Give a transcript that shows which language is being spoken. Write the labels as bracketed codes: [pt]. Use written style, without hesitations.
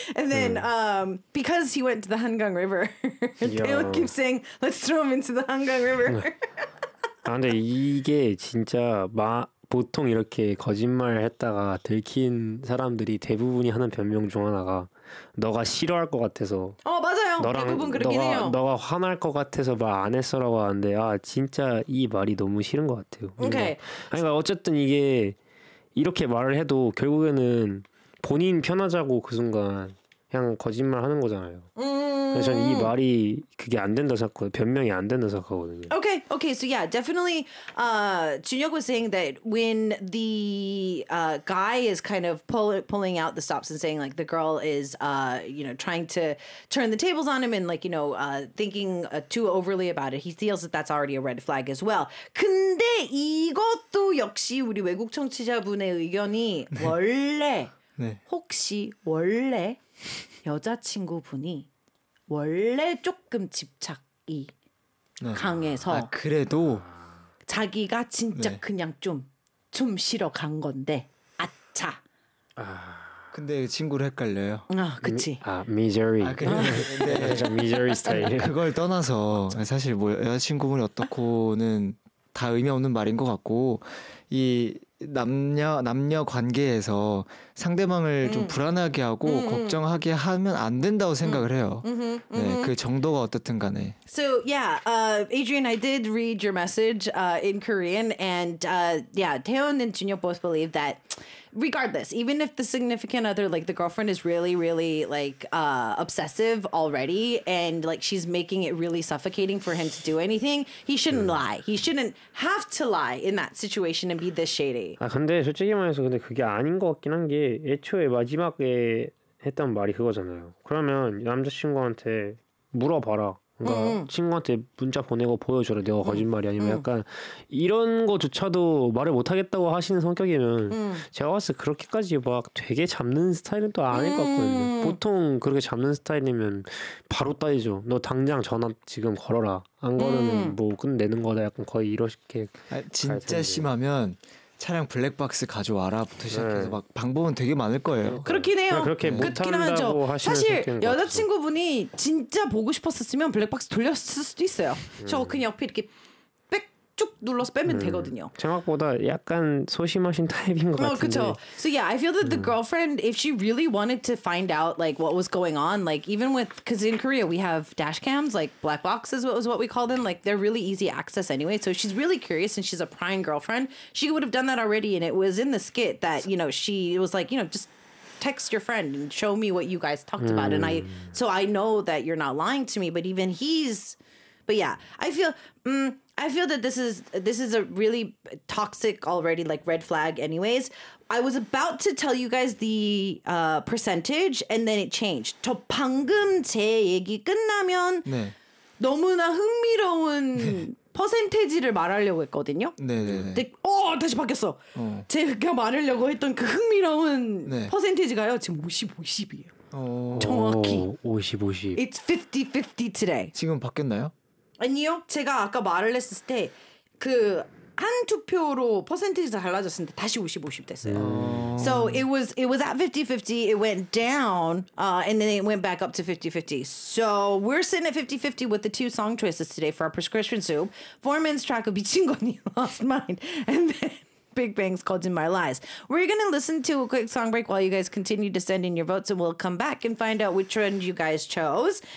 [en] And then because he went to the Hangang River, Taeyeon keeps saying, let's throw him into the Hangang River. [ko] 아, 근데 이게 진짜 보통 이렇게 거짓말 했다가 들킨 사람들이 대부분이 하는 변명 중 하나가 너가 싫어할 것 같아서. 어 맞아요. 너랑 대부분 그렇긴 해요. 너가 화날 것 같아서 말 안 했어라고 하는데 아 진짜 이 말이 너무 싫은 것 같아요. 오케이. 아니 그러니까 어쨌든 이게 이렇게 말을 해도 결국에는 본인 편하자고 그 순간 그냥 거짓말 하는 거잖아요. 그래서 저는 이 말이 그게 안 된다 생각, 변명이 안 된다 생각하거든요. [en] Okay, okay. So yeah, definitely. Junhyuk was saying that when the guy is kind of pulling out the stops and saying like the girl is, you know, trying to turn the tables on him and like you know, thinking too overly about it, he feels that that's already a red flag as well. [ko] 근데 이것도 역시 우리 외국 청취자분의 의견이 원래 네. 혹시 원래 여자친구분이 원래 조금 집착이 강해서 아, 그래도 자기가 진짜 네. 그냥 좀 쉬러 간 건데 아차 아, 근데 친구를 헷갈려요? 아 그치 아 미저리 아, 그래. 네. 미저리 스타일 그걸 떠나서 사실 뭐 여자친구분이 어떻고는 다 의미 없는 말인 것 같고 이 남녀 관계에서 상대방을 좀 불안하게 하고 걱정하게 하면 안 된다고 생각을 해요. 네, 그 정도가 어떻든 간에. [en] So yeah, Adrian, I did read your message in Korean, and yeah, Taeyeon and Junhyuk both believe that regardless, even if the significant other, like the girlfriend, is really, really like obsessive already, and like she's making it really suffocating for him to do anything, he shouldn't lie. He shouldn't have to lie in that situation and be this shady. [ko] 아 근데 솔직히 말해서 근데 그게 아닌 것 같긴 한 게 애초에 마지막에 했던 말이 그거잖아요. 그러면 남자친구한테 물어봐라. 그러니까 친구한테 문자 보내고 보여줘라 내가 거짓말이 아니면 약간 이런 거조차도 말을 못하겠다고 하시는 성격이면 제가 봤을 때 그렇게까지 막 되게 잡는 스타일은 또 아닐 것 같거든요. 보통 그렇게 잡는 스타일이면 바로 따지죠. 너 당장 전화 지금 걸어라. 안 걸으면 뭐 끝내는 거다 약간 거의 이렇게 아, 진짜 심하면 차량 블랙박스 가져와라부터 시작해서 네. 막 방법은 되게 많을 거예요. 그렇긴 해요. 그렇게 네. 못한다고 것 같아요. 사실 여자친구분이 진짜 보고 싶었었으면 블랙박스 돌렸을 수도 있어요. 저 그냥 옆에 이렇게 빽 쭉 눌러서 빼면 되거든요. 생각보다 약간 소심하신 타입인 것 같은데. 그렇죠. [en] So yeah, I feel that the girlfriend, if she really wanted to find out like what was going on, like even with, because in Korea we have dash cams, like black boxes was what we call them. Like they're really easy access anyway. So she's really curious and she's a prying girlfriend. She would have done that already. And it was in the skit that, you know, she was like, you know, just text your friend and show me what you guys talked about. And I know that you're not lying to me, but even he's, but yeah, I feel that this is a really toxic already, like red flag anyways. I was about to tell you guys the percentage and then it changed. [ko] 저 방금 제 얘기 끝나면 네. 너무나 흥미로운 퍼센테이지를 말하려고 했거든요. 네네네. 네, 네. 어, 다시 바뀌었어. 제가 말하려고 했던 그 흥미로운 네. 퍼센테이지가요. 지금 50-50이에요. 정확히. 50-50. [en] It's 50-50 today. [ko] 지금 바뀌었나요? 아니요. 제가 아까 말을 했을 때 그 한 투표로 퍼센티지가 달라졌는데 다시 50-50 됐어요. [en] So it was at 50-50. It went down and then it went back up to 50-50. So we're sitting at 50-50 with the two song choices today for our prescription soup. Foreman's track of 미친 거니 Lost Mind and then Big Bang's Called In My Lies. We're going to listen to a quick song break while you guys continue to send in your votes, and we'll come back and find out which one you guys chose.